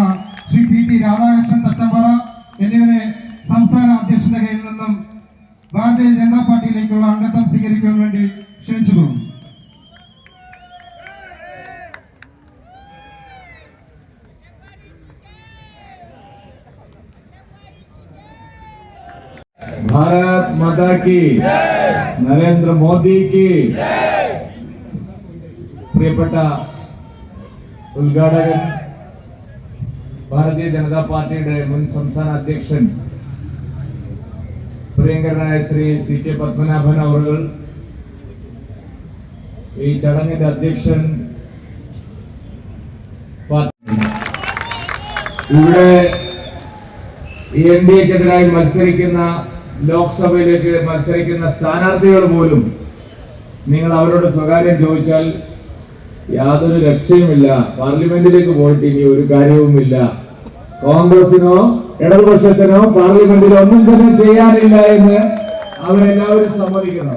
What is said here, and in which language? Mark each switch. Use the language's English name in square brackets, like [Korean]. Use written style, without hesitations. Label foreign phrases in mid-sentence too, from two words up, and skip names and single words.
[Malayalam] ശ്രീ PT രാധാകൃഷ്ണൻ തച്ചമ്പാറ എന്നിവരെ സംസ്ഥാന അധ്യക്ഷന്റെ കയ്യിൽ നിന്നും ഭാരതീയ ജനതാ പാർട്ടിയിലേക്കുള്ള അംഗത്വം സ്വീകരിക്കുവാൻ വേണ്ടി ക്ഷണിച്ചു പോകുന്നു. [Hindi] भारत माता की, नरेंद्र मोदी की. [Malayalam] പ്രിയപ്പെട്ട ഉദ്ഘാടകൻ, ഭാരതീയ ജനതാ പാർട്ടിയുടെ മുൻ സംസ്ഥാന അധ്യക്ഷൻ പ്രിയങ്കരനായ ശ്രീ CK പത്മനാഭൻ അവർ, ഈ ചടങ്ങിന്റെ അധ്യക്ഷൻ, ഇവിടെ NDAക്കെതിരായി മത്സരിക്കുന്ന, ലോക്സഭയിലേക്ക് മത്സരിക്കുന്ന സ്ഥാനാർത്ഥികൾ പോലും നിങ്ങൾ അവരോട് സ്വകാര്യം ചോദിച്ചാൽ യാതൊരു രക്ഷയുമില്ല, പാർലമെന്റിലേക്ക് പോയിട്ട് ഇനി ഒരു കാര്യവുമില്ല, കോൺഗ്രസിനോ ഇടതുപക്ഷത്തിനോ പാർലമെന്റിൽ ഒന്നും തന്നെ ചെയ്യാനില്ല എന്ന് അവരെല്ലാവരും സമ്മതിക്കുന്നത്.